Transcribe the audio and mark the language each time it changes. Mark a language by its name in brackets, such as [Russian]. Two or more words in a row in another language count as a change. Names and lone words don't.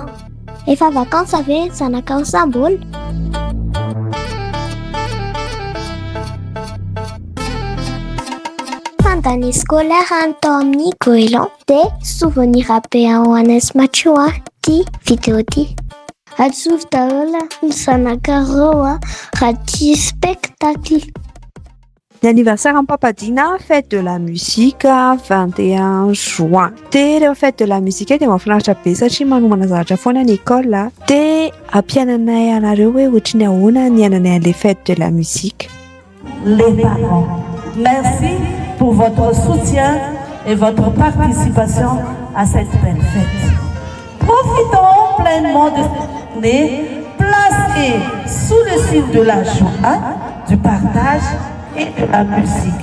[Malagasy] Efa vacances ave zanaka ao sambola. Fandany scolaire atao amin'ny Goéland dia souvenir be ho an'azy matio ty vidéo ty. Atsory daholo ny zanakareo raha tia spectacle. [French] L'anniversaire en Papadina, fête de la musique 21 juin. [Malagasy] Dia rehefa [French] fête de la musique [Malagasy] dia mahafinaritra be satria manomana zavatra foana ny école dia ampiananay anareo hoe ohatry ny ahoana ny ananay an'ilay [French] fête de la musique. Les parents, merci pour votre soutien et votre participation à cette belle fête. Profitons pleinement de cette journée placée sous le signe de la joie, du partage et de la musique.